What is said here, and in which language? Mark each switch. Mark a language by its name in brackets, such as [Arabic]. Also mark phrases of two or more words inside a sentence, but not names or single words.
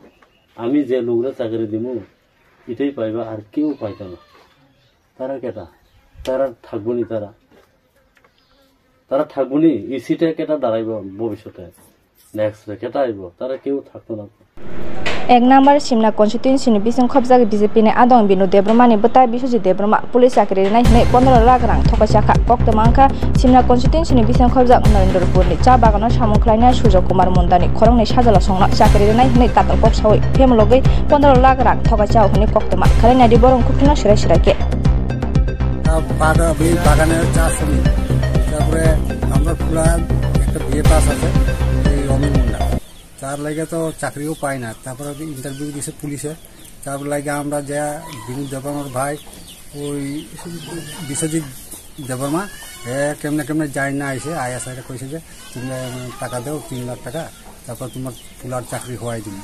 [Bangla] আমি যে লোকরা চাকরি দিব এটাই পাইবা, আর কেউ পাইতো না। তারা কেটা? তারা থাকবো নি, তারা থাকবো নি। এই সিটে কেটা দাঁড়াইব ভবিষ্যতে, নেক্সট কেটা আইব? তারা কেউ থাকতো না। [Kok Borok] 1 নম্বর সিমনা কনস্টিটিউয়েন্সিनि बिसिं खबजाग बीजेपीनि आदं बिनु देब्रमानि बता बिसुजि देब्रमा पुलिस चाकरि नायहनै 15 लाख रां थकायसाखा कक्तमांखा सिमना कनस्टिट्युएन्सिनि बिसिं खबजाग नरेन्द्रपुरनि चा बागानाव सामुख्लायनाय सुजय कुमार मुन्दानि खरंनि साजला संना चाकरि नायहनै कातल कक्सावै फेमलगै 15 लाख रां थकायसा हनि कक्तमा खालायनादि बरं खुखना सिराय सिरायके [Bangla] বাগানের চাষ করি। তারপরে আমরা খোলা একটা বিয়ে পাস আছে এই অমিন মুন্ডা, তার লাগে তো চাকরিও পাই না। তারপরে ইন্টারভিউ দিছে পুলিশে, তার লাগে আমরা যা বিনোদ দেববর্মার ভাই ওই বিশ্বজিৎ দেববর্মা কেমনে কেমনে যাই না আইসে আয়া সাইডে কইছে যে তুমি টাকা দেও 3 লাখ টাকা, তারপর তোমার পুলার চাকরি হওয়াই দিন,